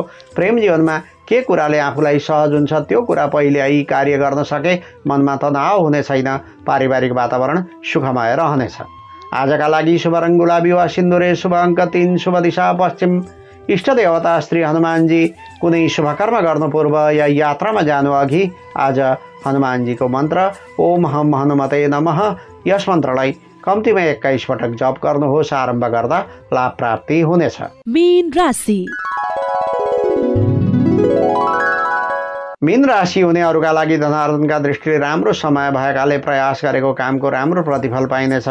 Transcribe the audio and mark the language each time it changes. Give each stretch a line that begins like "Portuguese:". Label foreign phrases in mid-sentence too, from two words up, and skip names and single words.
Nepali: प्रेम जीवनमा के कुराले आफूलाई सहज हुन्छ त्यो कुरा पहिल्यै कार्य गर्न सके मनमा तनाव हुने छैन। पारिवारिक वातावरण सुखमय रहनेछ। आजका लागि शुभ रङ गुलाबी वा सिन्दुरे, शुभ अङ्क 3, शुभ दिशा पश्चिम। इष्ट देवता श्री हनुमानजी। कुनै शुभकर्म गर्नु पूर्व या यात्रामा जानु अघि आज हनुमानजीको मन्त्र
Sanskrit: ओम हम हनुमते नमः
Nepali: यस मन्त्रलाई कम्तीमा 21 पटक जप गर्नुहोस्। आरम्भ गर्दा लाभ प्राप्ति हुनेछ। मीन राशि। मीन राशि हुनेहरूका लागि धनार्जनका दृष्टिले राम्रो समय भएकाले प्रयास गरेको कामको राम्रो प्रतिफल पाइनेछ।